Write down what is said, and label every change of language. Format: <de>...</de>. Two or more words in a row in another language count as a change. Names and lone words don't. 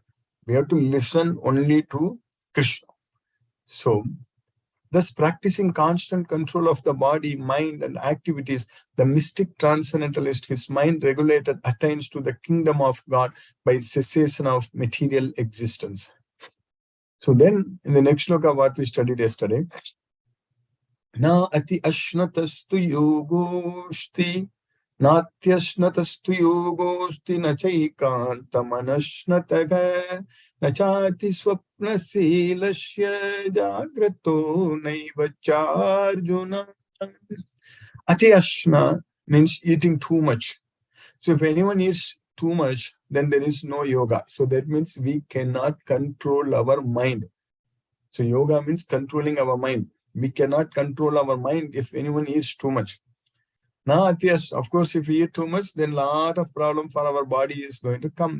<en>We have to listen only to Krishna. So thus, practicing constant control of the body, mind, and activities, the mystic transcendentalist, his mind regulated, attains to the kingdom of God by cessation of material existence. So then, in the next sloka, what we studied yesterday,</en> <sa>न अति अश्नतस्तु योगोऽस्ति, नात्यश्नतस्तु योगोऽस्ति, न चैकान्तमनश्नतः, न चाति स्वप्नशीलस्य जाग्रतो नैव चार्जुन. अति अश्न</sa> <en>means eating too much. So if anyone eats too much, then there is no yoga. So that means we cannot control our mind. So yoga means controlling our mind. We cannot control our mind if anyone eats too much. Now, yes, of course, if we eat too much, then a lot of problem for our body is going to come.</en>